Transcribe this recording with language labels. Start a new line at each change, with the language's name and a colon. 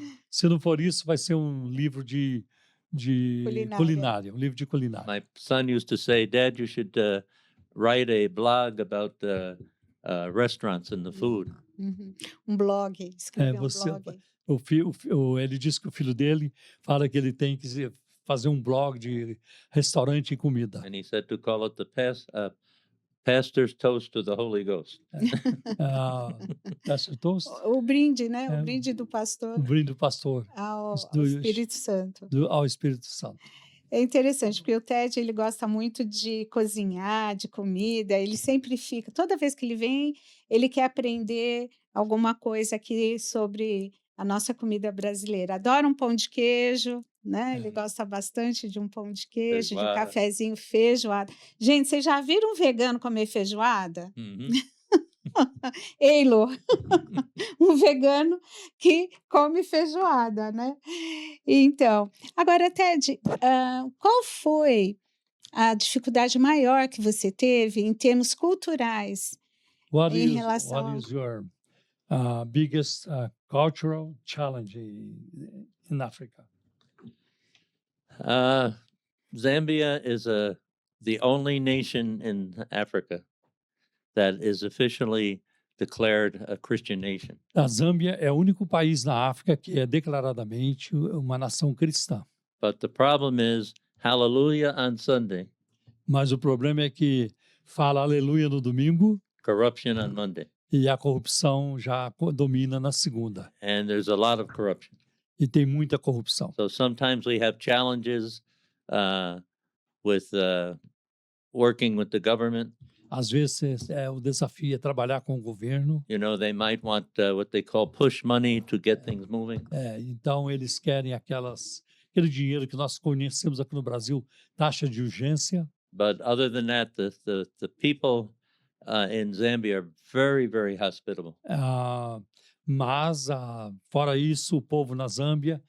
Portuguese: Se não for isso, vai ser um livro de culinária, um livro de culinária.
English: My son used to say, "Dad, you should write a blog about the restaurants and the food." Uhum.
Portuguese: Um blog, escrever um você- blog. Ele disse que o filho dele fala que ele tem que fazer um blog de restaurante e comida.
English: And he said to call it the pastor's toast to the Holy Ghost. Ah, Pastor Toast,
Portuguese: O brinde, né? O É, brinde do o pastor brinde do pastor ao do- Espírito Santo. ao Espírito Santo. É interessante, porque o Ted, ele gosta muito de cozinhar, de comida, ele sempre fica, toda vez que ele vem, ele quer aprender alguma coisa aqui sobre a nossa comida brasileira. Adora um pão de queijo, né? Ele É. gosta bastante de um pão de queijo, de um Feijoada. cafezinho, feijoada. Gente, vocês já viram um vegano comer feijoada? Mhm. Eilo, um vegano que come feijoada, né? Então, agora, Ted, qual foi a dificuldade maior que você teve em termos culturais
English: What
Portuguese: em
English: is
Portuguese: relação ao...
English: your biggest cultural challenge in Africa? Zambia is the only nation in Africa that is officially declared a Christian nation.
Portuguese: A Zâmbia é o único país na África que é declaradamente uma nação cristã.
English: But the problem is, hallelujah on Sunday,
Portuguese: Mas o problema é que fala aleluia no domingo
English: corruption on Monday.
Portuguese: e a corrupção já domina na segunda.
English: And there's a lot of corruption.
Portuguese: E tem muita corrupção.
English: So sometimes we have challenges with working with the government.
Portuguese: Às vezes o desafio é trabalhar com o governo.
English: You know, they might want what they call push money to get things moving.
Portuguese: Então eles querem aquele dinheiro que nós conhecemos aqui no Brasil, taxa de urgência.
English: But other than that, the people in Zambia are very, very hospitable.
Portuguese: Mas, fora isso, o povo na Zâmbia